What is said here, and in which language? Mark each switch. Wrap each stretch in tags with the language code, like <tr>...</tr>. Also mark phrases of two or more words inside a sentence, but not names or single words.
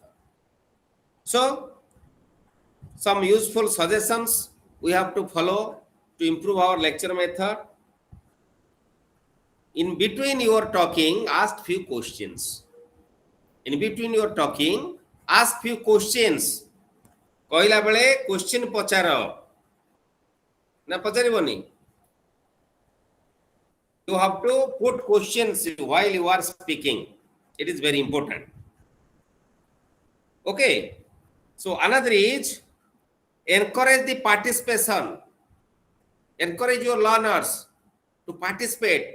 <en>So some useful suggestions we have to follow to improve our lecture method. In between your talking, ask few questions. In between your talking, ask few questions.</en> <or>କହଲା ବେଲେ କ୍ୱେଶ୍ଚନ ପଚାର ନା ପଚାରିବନି.</or> <en>You have to put questions while you are speaking. It is very important. Okay. So another is encourage the participation. Encourage your learners to participate.</en>